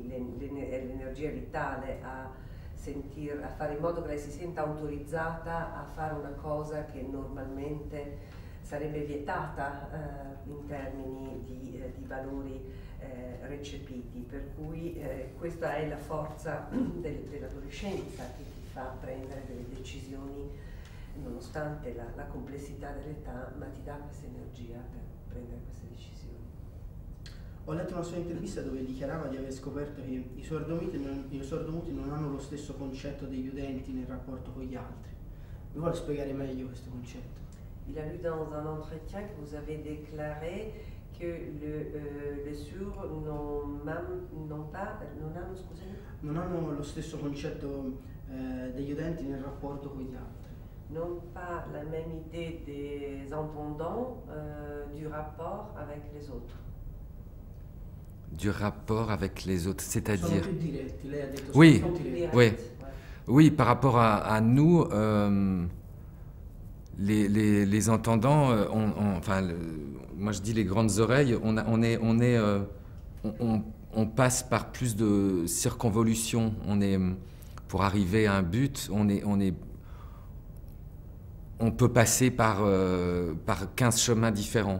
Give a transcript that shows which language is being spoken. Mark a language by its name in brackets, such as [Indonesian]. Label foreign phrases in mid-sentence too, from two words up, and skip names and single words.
[Italian] è l'energia vitale a fare in modo che lei si senta autorizzata a fare una cosa che normalmente sarebbe vietata in termini di valori recepiti, per cui questa è la forza dell'adolescenza che ti fa prendere delle decisioni nonostante la complessità dell'età, ma ti dà questa energia per prendere queste decisioni. Ho letto una sua intervista dove dichiarava di aver scoperto che i sordomuti non hanno lo stesso concetto degli udenti nel rapporto con gli altri. Mi vuole spiegare meglio questo concetto? [French] Il a lu dans un entretien que vous avez déclaré que les sourds [Italian] non hanno lo stesso concetto degli udenti nel rapporto con gli altri. [French] N'ont pas la même idée des entendants du rapport avec les autres. Du rapport avec les autres, c'est-à-dire... [Italian] Sono più diretti, lei ha detto [French] Oui, [Italian] sono più diretti. [French] oui. Oui, par rapport à nous, les entendants, moi je dis les grandes oreilles, on passe par plus de circonvolutions. Pour arriver à un but, on peut passer par 15 chemins différents.